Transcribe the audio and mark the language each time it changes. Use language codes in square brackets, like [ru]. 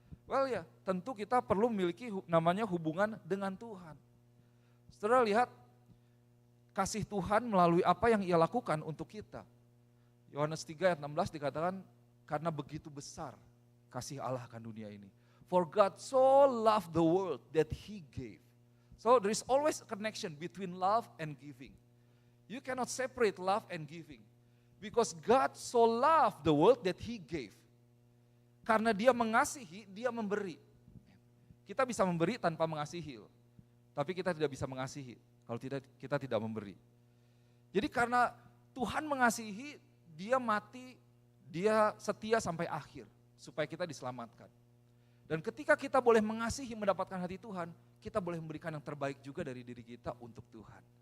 [id] Well ya, tentu kita perlu memiliki namanya hubungan dengan Tuhan. Saudara lihat kasih Tuhan melalui apa yang ia lakukan untuk kita. Yohanes 3 ayat 16 dikatakan, karena begitu besar kasih Allah akan dunia ini. [en] For God so loved the world that he gave. So there is always a connection between love and giving. You cannot separate love and giving. Because God so loved the world that he gave. [id] Karena dia mengasihi, dia memberi. Kita bisa memberi tanpa mengasihi. Tapi kita tidak bisa mengasihi kalau kita tidak memberi. Jadi karena Tuhan mengasihi, dia mati, dia setia sampai akhir. Supaya kita diselamatkan. Dan ketika kita boleh mengasihi mendapatkan hati Tuhan, kita boleh memberikan yang terbaik juga dari diri kita untuk Tuhan.